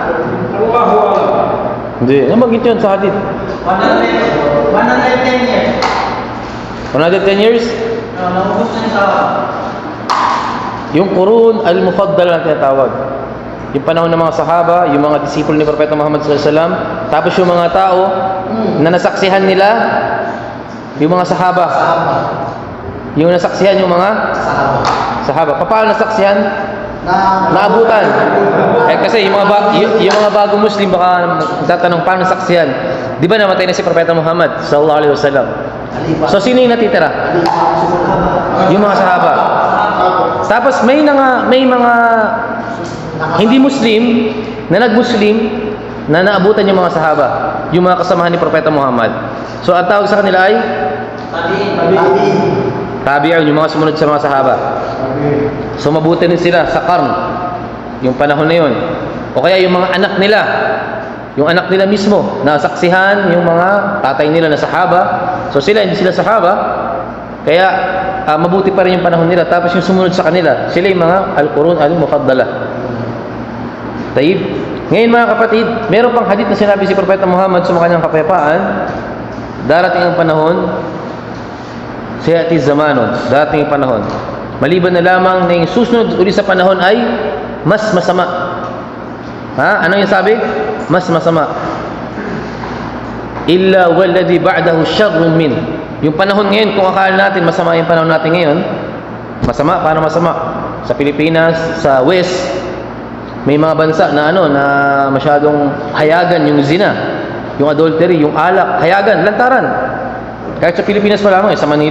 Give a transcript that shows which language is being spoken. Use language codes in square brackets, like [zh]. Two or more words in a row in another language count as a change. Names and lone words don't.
[tl] Hindi, namagit yun sa hadith. 110 years. 110 years? Naubos na yung tao. Yung [ar] قرون المفضل [tl] na tinatawag. Yung panahon ng mga sahaba, yung mga disipulo ni Propeta Muhammad [ar] صلى الله عليه وسلم, [tl] tapos yung mga tao na nasaksihan nila, yung mga sahaba. Yung nasaksihan yung mga sahaba. Paano nasaksihan? Naabutan. Kasi yung mga bagong Muslim baka tatanong paano nasaksihan. Di ba namatay na si Propeta Muhammad [ar] صلى الله عليه وسلم? [tl] So sino yung natitira? Yung mga sahaba. Tapos may mga hindi Muslim na nag-Muslim na naabutan yung mga sahaba, yung mga kasamahan ni Propeta Muhammad. So ang tawag sa kanila ay tabi'un, yung mga sumunod sa mga sahaba. So mabuti din sila sa qarn, yung panahon na yun. O kaya yung mga anak nila, yung anak nila mismo, nasaksihan yung mga tatay nila na sahaba. So sila, hindi sila sahaba, kaya mabuti pa rin yung panahon nila. Tapos yung sumunod sa kanila, sila yung mga [ar] القرون المفضلة. [tl] Taib. Ngayon mga kapatid, meron pang hadith na sinabi si Propeta Muhammad sa kanyang kapayapaan, darating ang panahon, [ar] سيأتي زمان, [tl] darating ang panahon, maliban na lamang na yung susunod uli sa panahon ay mas masama. Ano yung sabi? Mas masama. [ar] إلا والذي بعده شر من. [tl] Yung panahon ngayon, kung akala natin masama yung panahon natin ngayon, masama, paano masama? Sa Pilipinas, sa West, may mga bansa na na masyadong hayagan yung zina, yung adultery, yung alak, hayagan, lantaran. Kahit sa Pilipinas pa lamang, sa Manila.